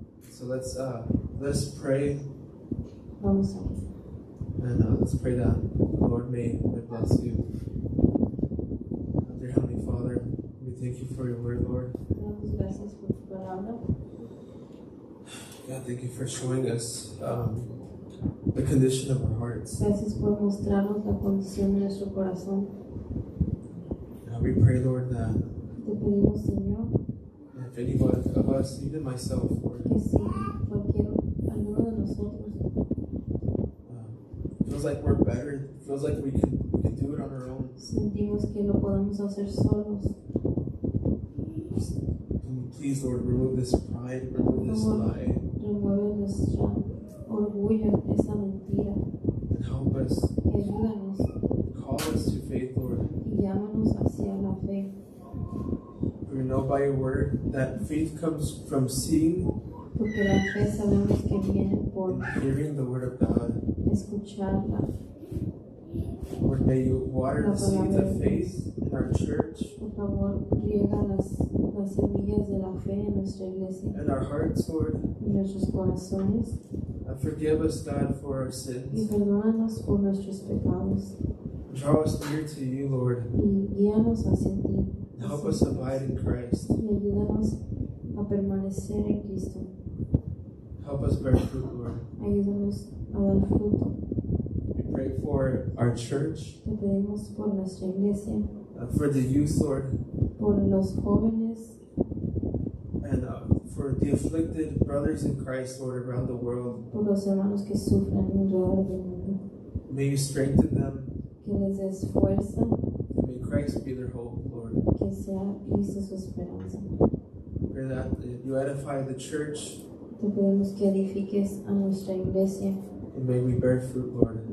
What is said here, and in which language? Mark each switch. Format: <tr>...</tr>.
<en>So let's pray,</en> <es>Vamos a</es> <en>and let's pray that the Lord may bless you. Dear Heavenly Father, we thank you for your word, Lord.</en> <es>damos gracias por tu palabra.</es> <en>God, thank you for showing us the condition of our hearts.</en> <es>Gracias por mostrarnos la condición de nuestro corazón.</es> <en>We pray, Lord, that</en> <es>Te pedimos, Señor,</es> <en>if anyone of us, even myself, Lord,</en> <es>que si alguno de nosotros</es> <en>feels like we're better, feels like we can do it on our own,</en> <es>sentimos que lo podemos hacer solos,</es> <en>can you please, Lord, remove this pride, remove this lie,</en> <es>remueve nuestro orgullo, esa mentira,</es> <en>and help us,</en> <es>y ayúdanos</es> <en>call us to faith, Lord.</en> <es>y llámanos hacia la fe.</es> <en>We know by your word that faith comes from seeing</en> <es>Porque la fe sabemos que viene por</es> <en>and hearing the word of God.</en> <es>escucharla.</es> <en>Lord, may you water the seeds of faith in our church</en> <es>Por favor, riega las semillas de la fe en nuestra iglesia,</es> <en>and our hearts, Lord.</en> <es>en nuestros corazones,</es> <en>Forgive us, God, for our</en> <es>y</es> <en>sins.</en> <es>perdónanos por nuestros pecados,</es> <en>Draw us near to you, Lord.</en> <es>y guíanos hacia ti.</es> <en>Help us abide in Christ.</en> <es>Y ayúdanos a permanecer en Cristo.</es> <en>Help us bear fruit, Lord.</en> <es>Ayúdanos a dar fruto.</es> <en>We pray for our church,</en> <es>Te pedimos por nuestra iglesia,</es> <en>for the youth, Lord,</en> <es>por los jóvenes,</es> <en>and for the afflicted brothers in Christ, Lord, around the world.</en> <es>por los hermanos que sufren alrededor del mundo.</es> <en>May you strengthen them.</en> <es>Que les des fuerza,</es> <en>May Christ be their hope, Lord.</en> <es>que sea Cristo su esperanza.</es> <en>Pray that you edify the church,</en> <es>Te pedimos que edifiques a nuestra iglesia,</es> <en>and may we bear fruit, Lord,</en>